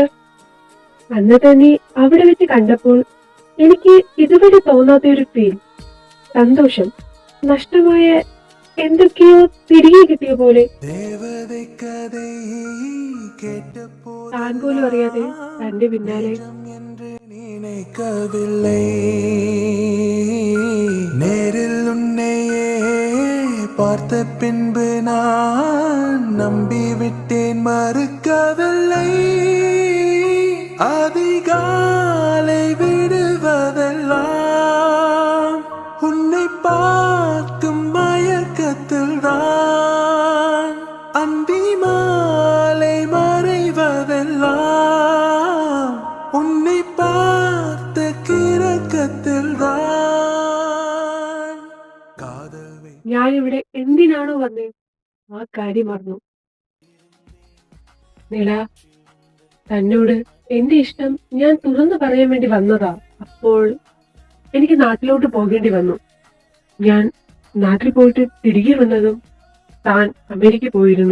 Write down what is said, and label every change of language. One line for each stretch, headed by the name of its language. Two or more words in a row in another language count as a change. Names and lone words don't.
Malayalam: അന്ന് തന്നെ അവിടെ വെച്ച് കണ്ടപ്പോൾ എനിക്ക് ഇതുവരെ തോന്നാത്ത ഒരു ഫീൽ, സന്തോഷം, നഷ്ടമായ എന്തൊക്കെയോ തിരികെ കിട്ടിയ പോലെ. താൻ പോലും അറിയാതെ തന്റെ പിന്നാലെ
Tamil: நேரில் உன்னை பார்த்த பின்பு நான் நம்பி விட்டேன் மறுக்கவில்லை அதிகாலை விடுவதெல்லாம் உன்னை பார்க்கும் மயக்கத்தில் தான் அந்தி மாலை மறைவதெல்லாம் உன்னை பார்த்த கிறக்கத்தில் தான் காதல்
Malayalam: ഞാനിവിടെ എന്തിനാണോ വന്നേ ആ കാര്യം മറന്നു. നില, തന്നോട് എന്റെ ഇഷ്ടം ഞാൻ തുറന്നു പറയാൻ വേണ്ടി വന്നതാ. അപ്പോൾ എനിക്ക് നാട്ടിലോട്ട് പോകേണ്ടി വന്നു. ഞാൻ നാട്ടിൽ പോയിട്ട് തിരികെ വന്നതും താൻ അമേരിക്ക പോയിരുന്നു.